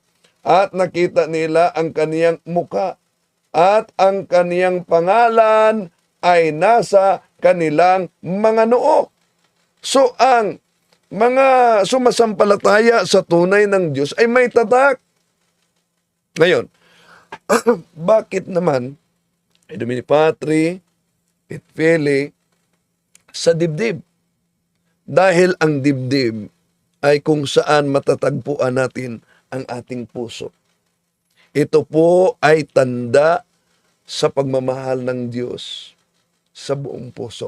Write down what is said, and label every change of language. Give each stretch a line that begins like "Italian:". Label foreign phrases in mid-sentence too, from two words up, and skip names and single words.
Filipino: At nakita nila ang kaniyang muka, at ang kaniyang pangalan ay nasa kanilang mga noo. So ang mga sumasampalataya sa tunay ng Diyos ay may tatak. Ngayon, bakit naman
Latin: in nomine Patri et Filii
Filipino: sa dibdib? Dahil ang dibdib ay kung saan matatagpuan natin ang ating puso. Ito po ay tanda sa pagmamahal ng Diyos sa buong puso.